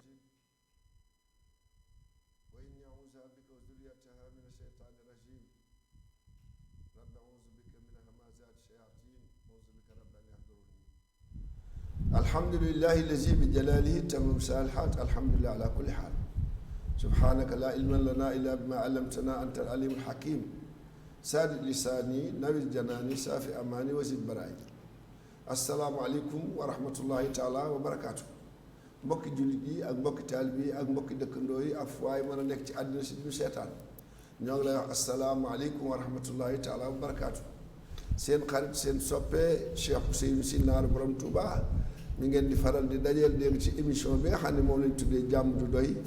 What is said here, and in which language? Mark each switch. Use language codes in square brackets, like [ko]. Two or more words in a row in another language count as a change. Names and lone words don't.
[ar] وإني أعوذ بك وذريتها من الشيطان الرجيم رب أعوذ بك من همزات الشياطين أعوذ بك رب أن يحضروني الحمد لله الذي بجلاله تمم الصالحات الحمد لله على كل حال سبحانك لا علم لنا إلا بما علمتنا أنت العليم الحكيم سادد لساني نوير جناني سافي أماني وزيد براي السلام عليكم ورحمة الله تعالى وبركاته [wo] mbokki jullit yi ak mbokki taalibe yi ak mbokki dëkkandoo yi ak fu waay mën a nekk ci àddina si ñu seetaan ñoo ngi lay wax [ar] السلام عليكم ورحمة الله تعالى وبركاته [wo] seen xarit seen soppee Cheikh Ousseynou Sy Naaru Borom Touba mi ngeen di faral di dajeel dégg ci émission bi nga xam ne moom lañ tuddee jàmm du doy fii